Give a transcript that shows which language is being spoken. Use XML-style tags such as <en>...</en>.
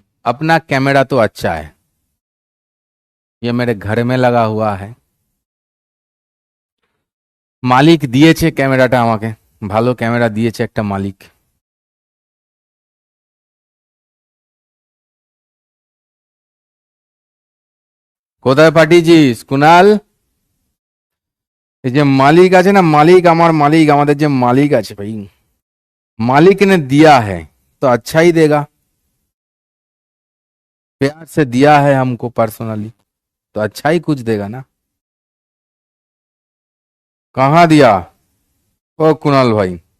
<hi>अपना कैमरा तो अच्छा है, ये मेरे घर में लगा हुआ है।</hi> <bn>মালিক দিয়েছে ক্যামেরাটা আমাকে, ভালো ক্যামেরা দিয়েছে একটা মালিক। কোথায় পাঠিয়েছিস কুনাল? এই যে মালিক আছে না, মালিক, আমার মালিক, আমাদের যে মালিক আছে ভাই,</bn> <hi>मालिक ने दिया है तो अच्छा ही देगा। प्यार से दिया है हमको पर्सनली, तो अच्छा ही कुछ देगा ना। कहाँ दिया? ओ कुणाल भाई,</hi>